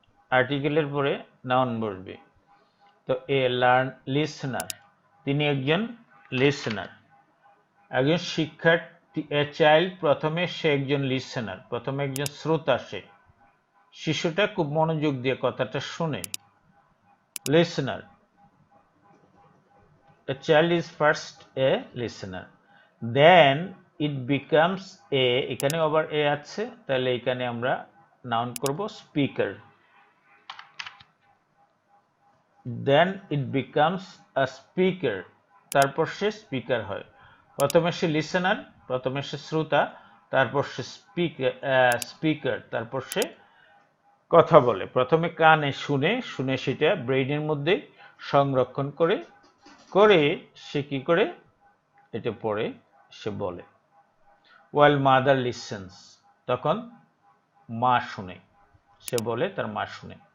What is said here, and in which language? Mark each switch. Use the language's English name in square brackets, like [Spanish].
[Bangla] আর্টিকেলের পরে নাউন বসবে। তো এ লার্ন লিসনার, তিনি একজন লিসনার, একজন শিক্ষার্থী। এ চাইল্ড, প্রথমে সে একজন লিসনার, প্রথমে একজন শ্রোতা। সে, শিশুটা খুব মনোযোগ দিয়ে কথাটা শুনে। [English] listener, a child is first a listener, then it becomes a, [Bangla] এখানে আবার a আছে, তাহলে এখানে আমরা নাউন করব speaker. [English] then it becomes a speaker, [Bangla] তারপর সে স্পিকার হয়। প্রথমে সে লিসেনার, প্রথমে সে শ্রোতা, তারপর সে স্পিকার, তারপর সে কথা বলে। প্রথমে কানে শুনে, শুনে সেটা ব্রেইনের মধ্যে সংরক্ষণ করে, করে সে কি করে? এটা পড়ে, সে বলে। [English] while mother listens, [Bangla] তখন মা শুনে, সে বলে তার মা শুনে।